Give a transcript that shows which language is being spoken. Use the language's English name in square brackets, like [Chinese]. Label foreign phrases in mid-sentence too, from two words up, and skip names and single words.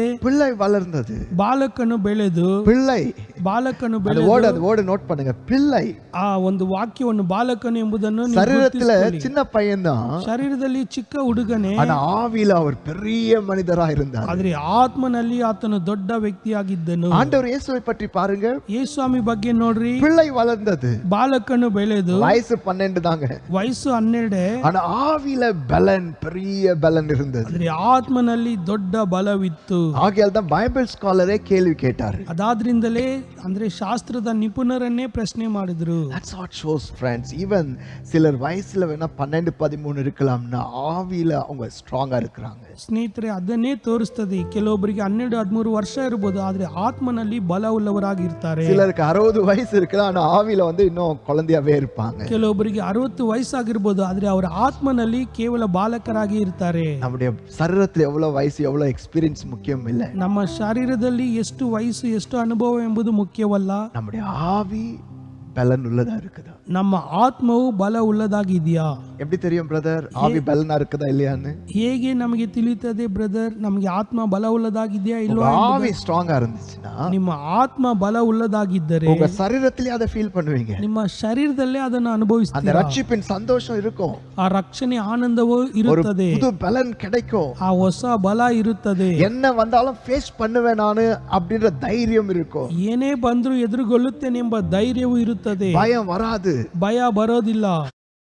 [Tamil] பிள்ளை வளர்ந்தது, [Kannada] ಬಾಲಕನು ಬೆಳೆದು, [Tamil] பிள்ளை, [Kannada] ಬಾಲಕನು [Tamil] அது [Kannada] ಬೆಳೆದು, [Tamil] ஓடு நோட் பண்ணுங்க, பிள்ளை. [Kannada] ಆ ಒಂದು ವಾಕ್ಯವನ್ನು ಬಾಲಕನು ಎಂಬುದನ್ನು ನೀವು [Tamil] சரீரத்துல [Kannada] ಗುರುತಿಸಿಕೊಳ್ಳಿ. [Tamil] சின்ன பையன்தான், [Kannada] ಶರೀರದಲ್ಲಿ ಚಿಕ್ಕ ಹುಡುಗನೇ, [Tamil] ஆனா ஆவியில அவர் பெரிய மனிதரா இருந்தார். [Kannada] ಆದ್ರೆ ಆತ್ಮನಲ್ಲಿ ಆತನು ದೊಡ್ಡ ವ್ಯಕ್ತಿಯಾಗಿದ್ದನು. [Tamil] ஆண்டவர் இயேசுவை பற்றி பாருங்க, [Kannada] ಯೇಸುಸ್ವಾಮಿ ಬಗ್ಗೆ ನೋಡ್ರಿ. [Tamil] பிள்ளை வளர்ந்தது, [Kannada] ಬಾಲಕನು ಬೆಳೆದು, [Tamil] வயசு 12 தாங்க, [Kannada] ವಯಸ್ಸು 12, [Tamil] ஆனா ஆவியில பலன், பெரிய பலன் இருந்தது. [Kannada] ಆದ್ರೆ ಆತ್ಮನಲ್ಲಿ ದೊಡ್ಡ ಬಲವಿತ್ತು. [Tamil] ஆகையால் தான் [English] Bible scholar [Tamil] கேள்வி கேட்டாரு. [Kannada] ಅದಾದ್ರಿಂದಲೇ ಅಂದ್ರೆ ಶಾಸ್ತ್ರದ ನಿಪುಣರನ್ನೇ ಪ್ರಶ್ನೆ ಮಾಡಿದ್ರು. [English] That's what shows friends, even [Tamil] சிலர் வயசுல வேணா 12 13 இருக்கலாம்னா ஆவியில அவங்க ஸ்ட்ராங்கா இருக்கிறாங்க. [Kannada] ಸ್ನೇಹಿತರೆ, ಅದನ್ನೇ ತೋರಿಸ್ತದೆ. ಕೆಲವೊಬ್ಬರಿಗೆ 12 13 ವರ್ಷ ಇರಬಹುದು, ಆದ್ರೆ ಆತ್ಮನಲ್ಲಿ ಬಲ ಉಳ್ಳವರಾಗಿರ್ತಾರೆ. [Tamil] சிலருக்கு 60 வயசு இருக்கலாம், ஆனா ஆவியில இன்னும் குழந்தையாவே இருப்பாங்க. [Kannada] ಕೆಲವೊಬ್ಬರಿಗೆ 60 ವಯಸ್ಸಾಗಿರ್ಬೋದು, ಆದ್ರೆ ಅವರ ಆತ್ಮನಲ್ಲಿ ಕೇವಲ ಬಾಲಕರಾಗಿ ಇರ್ತಾರೆ. [Tamil] நம்முடைய சரீரத்துல எவ்வளவு வயசு, எவ்வளவு எக்ஸ்பீரியன்ஸ் முக்கியம் இல்ல. [Kannada] ನಮ್ಮ ಶರೀರದಲ್ಲಿ ಎಷ್ಟು ವಯಸ್ಸು, ಎಷ್ಟು ಅನುಭವ ಎಂಬುದು ಮುಖ್ಯವಲ್ಲ. [Tamil] நம்முடைய ஆவி பலன் உள்ளதா இருக்குதா? [Kannada] ನಮ್ಮ ಆತ್ಮವು ಬಲ ಉಳ್ಳದಾಗಿದೆಯಾ? [Tamil] எப்படி தெரியும் பிரதர் ஆவி பலனா இருக்குதா இல்லையான்னு? [Kannada] ಹೇಗೆ ನಮಗೆ ತಿಳಿಯುತ್ತದೆ ಬ್ರದರ್ ನಮಗೆ ಆತ್ಮ ಬಲ ಉಳ್ಳದಾಗಿದೆಯಾ ಇಲ್ವಾ? [Tamil] ஆவி ஸ்ட்ராங்கா இருந்துச்சுன்னா, [Kannada] ನಿಮ್ಮ ಆತ್ಮ ಬಲ ಉಳ್ಳದಾಗಿದ್ದರೆ [Tamil] உங்க சரீரத்திலே அதை ஃபீல் பண்ணுவீங்க. [Kannada] ನಿಮ್ಮ ಶರೀರದಲ್ಲೇ ಅದನ್ನು [Tamil] அந்த [Kannada] ಅನುಭವಿಸ್ತೀರಾ. [Tamil] ரட்சிப்பின் சந்தோஷம் இருக்கும், [Kannada] ಆ ರಕ್ಷಣೆ ಆನಂದವೂ [Tamil] ஒரு [Kannada] ಇರುತ್ತದೆ, [Tamil] புது பலன் கிடைக்கும். [Kannada] ಆ ಹೊಸ ಬಲ ಇರುತ್ತದೆ. [Tamil] என்ன வந்தாலும் ஃபேஸ் பண்ணுவேன் நானு அப்படின்ற தைரியம் இருக்கும். [Kannada] ಏನೇ ಬಂದರೂ ಎದುರುಗೊಳ್ಳುತ್ತೇನೆಂಬ ಧೈರ್ಯವೂ ಇರುತ್ತದೆ. [Tamil] பயம் வராது. [Kannada] ಭಯ ಬರೋದಿಲ್ಲ.